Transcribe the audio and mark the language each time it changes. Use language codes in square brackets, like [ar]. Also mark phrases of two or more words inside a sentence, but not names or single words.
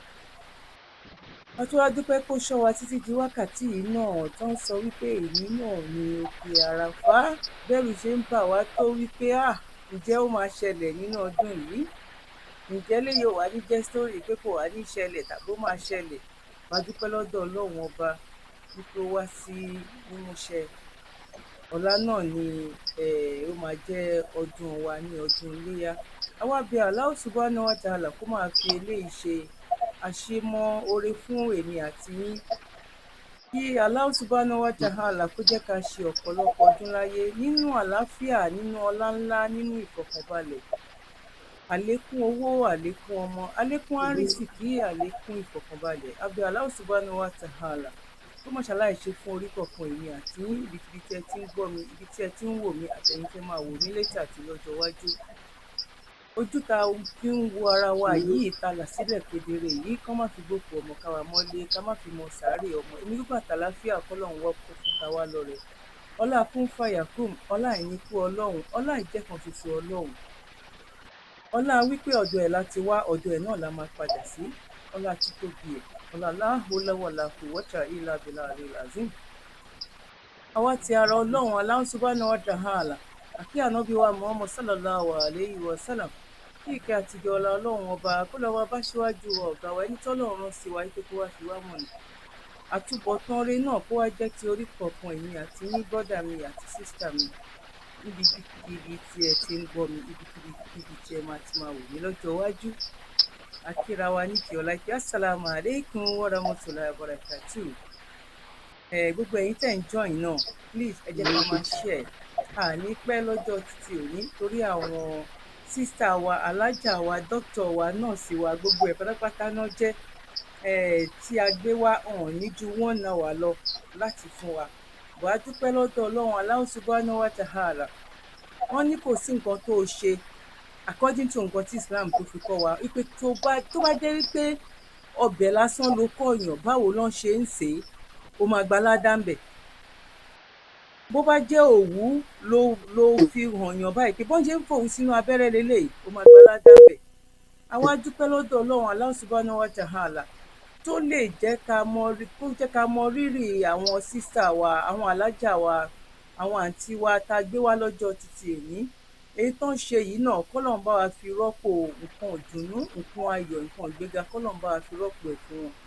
[yo] A tún wá dúpẹ́ kó ṣọ́ wa títí di wákàtí yìí náà tó ń sọ wípé èyí náà ni òkè àràfá bẹ́rù ṣe ń bà wá tó wípé ǹjẹ́ ó máa ṣẹlẹ̀ nínú ọdún yìí, ǹjẹ́ léyìí ò wá ní jẹ́ sítórì pé kò wá ní ṣẹlẹ̀ tàbí ó máa ṣẹlẹ̀. A dúpẹ́ lọ́dọ̀ Ọlọ́run ọba wípé ó wá sí mímúṣẹ. Ọ̀la náà ni ó máa jẹ́ ọdún wa ní ọdún iléyá. Àwa bẹ [ar] الله سبحانه وتعالى [yo] kó máa fi eléyìí ṣe àṣemọ oore fún èmi àti yín, kí [ar] الله سبحانه وتعالى [yo] kó jẹ́ ká ṣe ọ̀pọ̀lọpọ̀ ọdún láyé nínú àlàáfíà, nínú ọlá ńlá, nínú ìfọ̀kànbalẹ̀, àlékún owó, àlékún ọmọ, àlékún àrísìkí, àlékún ìfọ̀kànbalẹ̀. A bẹ̀ [ar] الله سبحانه وتعالى [yo] kó má ṣàlàyé ṣe fún orí kọ̀ọ̀kan èmi àti yín, ibikíbi tí ẹ ti ń gbọ́ mi, ibi tí ẹ ti ń wò mí, àtẹ̀yin tẹ́ máa wò mí létí àti lọ́jọ́ iwájú. Ojú ta fi ń wo ara wa yìí ta là sílẹ̀ kedere yìí, kán má fi gbókùú ọmọ ká wa mọ́lé, ká má fi mọ sàárè ọmọ. Èmi gbígbà tàlàáfíà kọ́lọ́run wọ́ kó fi ta wá lọ́rẹ. Ọlá kún fàyàkùn, ọlá ìníkú Ọlọ́run, ọlá ìjẹ́kan ṣoṣo Ọlọ́run, ọlá wípé ọ̀dọ̀ ẹ̀ láti wá, ọ̀dọ̀ ẹ̀ náà la máa padà sí, ọlá títóbi ẹ̀, ọlá [ar] لا حول ولا قوة إلا بالله العظيم. [yo] Àwa ti ara Ọlọ́run [ar] الله سبحانه وتعالى [yo] àkí ànábì wa Muhammad [ar] صلى الله عليه وسلم, [yo] kí ìkẹ́ àtijọ́ ọlá Ọlọ́run ọba kó lọ wá bá síwájú ọ̀gá wa ẹni tọ́lọ́run rán sí wa wípé kó wá fi wá mọ̀nà. Àtúbọ̀tán rere náà kó wá jẹ́ ti orí kọ̀ọ̀kan èmi àti yín, bọ́dà mi àti sísítà mi, níbikíbi tí ẹ ti ń gbọ́ mi, ibikíbi tí ẹ máa ti máa wò mí lọ́jọ́ iwájú. Akíra wa ní kí ọlá kí [ar] السلام عليكم ورحمة الله وبركاته. [yo] Gbogbo ẹ̀yin tẹ̀ ń join náà, please ẹ jẹ́ ká máa share. Àní pẹ́ lọ́jọ́ títí òní torí àwọn sísítà wa, alájà wa, dókítà wa, nọ́ọ̀sì wa, gbogbo ẹ̀ pátápátá náà jẹ́ tí a gbé wá hàn ní ju 1 hour lọ láti fún wa. Bọ̀ a dúpẹ́ lọ́dọ̀ Ọlọ́run [ar] الله سبحانه وتعالى. [yo] Wọ́n ní kò sí nǹkan tó o ṣe [en] according to [yo] nǹkan tí Islam tó fi kọ́ wa wípé tó bá jẹ́ wípé ọbẹ̀ lásán ló kọ̀yàn báwo lọ́n ṣe ń sè é, ó máa gba ládàá ńbẹ̀. Bó bá jẹ́ òwú ló fi hàn yàn báyìí pé bọ́n ṣe ń fòwú sínú abẹ́rẹ́ lélẹ́yìí, ó máa gba ládàá ńbẹ̀. Àwa dúpẹ́ lọ́dọ̀ Ọlọ́run [ar] الله سبحانه وتعالى [yo] tó lè jẹ́ ká mọ rírì àwọn sísítà wa, àwọn alájà wa, àwọn àǹtí wa tá a gbé wá lọ́jọ́ títí èní. Èyí tó ń ṣe yìí náà kọ́lọ́run bá wa fi rọ́pò nǹkan ìdùnnú, nǹkan ayọ̀, nǹkan ìgbéga, kọ́lọ́run bá wa fi rọ́pò ẹ̀ fún wọn.